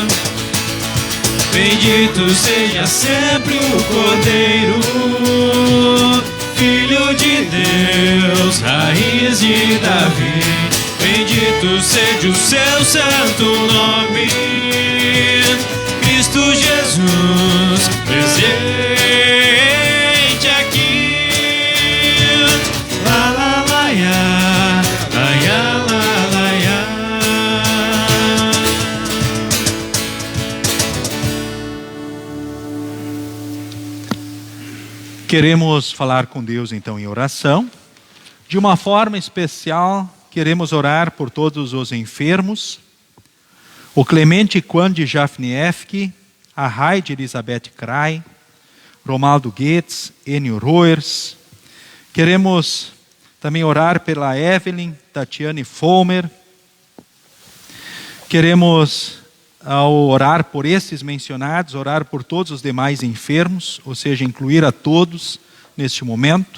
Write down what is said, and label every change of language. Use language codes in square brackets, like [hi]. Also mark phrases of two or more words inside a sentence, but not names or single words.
[pt] Bendito seja sempre o Cordeiro, Filho de Deus, raiz de Davi. Bendito seja o seu santo nome, Cristo Jesus, presente aqui. La la la ya, la ya la la ya. Queremos falar com Deus então em oração. De uma forma especial, queremos orar por todos os enfermos, o Clemente Quande Jafniewski, a Heide Elizabeth Krai, Romaldo Goetz, Enio Roers. Queremos também orar pela Evelyn Tatiane Fomer. Queremos, ao orar por esses mencionados, orar por todos os demais enfermos, ou seja, incluir a todos neste momento.